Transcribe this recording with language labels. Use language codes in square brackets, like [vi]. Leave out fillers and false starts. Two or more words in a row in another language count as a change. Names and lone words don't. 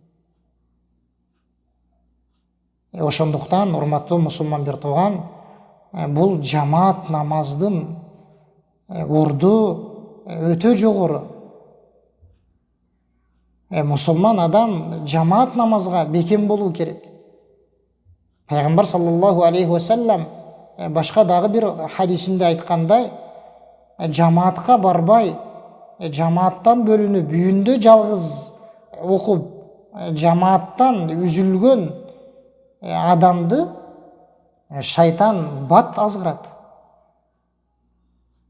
[ky] Ошондуктан урматтуу мусулман бир тууган, бул жамаат намаздын орду өтө жогору. Мусулман адам жамаат намазга бекем болуу керек. Пайгамбар [ar] صلى الله عليه وسلم [ky] башка дагы бир хадисинде айткандай, жамаатка барбай, жамааттан бөлүнүп, үйүндө жалгыз окуп, жамааттан үзүлгөн адамды шайтан бат азгырат.